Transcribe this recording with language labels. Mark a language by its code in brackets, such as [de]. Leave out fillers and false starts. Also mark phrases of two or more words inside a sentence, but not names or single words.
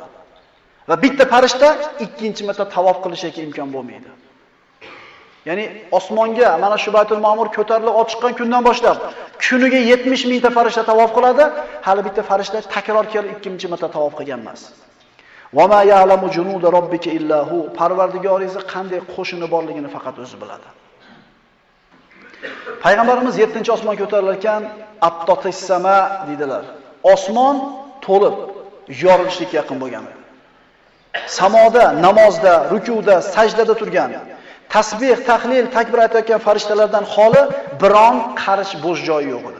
[uz] Va bitta farishta ikkinchi marta tavof qilishiga imkon bo'lmaydi. Ya'ni osmonga mana shu Baytul Ma'mur ko'tarilib olib chiqqan kundan boshlab kuniga 70 mingta farishta tavof qiladi, hali bitta farishta takror kelib ikkinchi marta tavof qilgan emas. [ar] وما يعلم جنود ربك إلا هو. [uz] Parvardigoringiz qanday qo'shini borligini faqat o'zi biladi. Payg'ambarimiz 7-osmon ko'tarilarkan [ar] أطت السماء [uz] dedilar. Osmon to'lib yorilishga yaqin bo'lgan. Samoda, namozda, rukuda, sajdada turgan, tasbih, tahlil, takbir aytayotgan farishtalardan xoli biron qarish bo'sh joyi yo'q edi.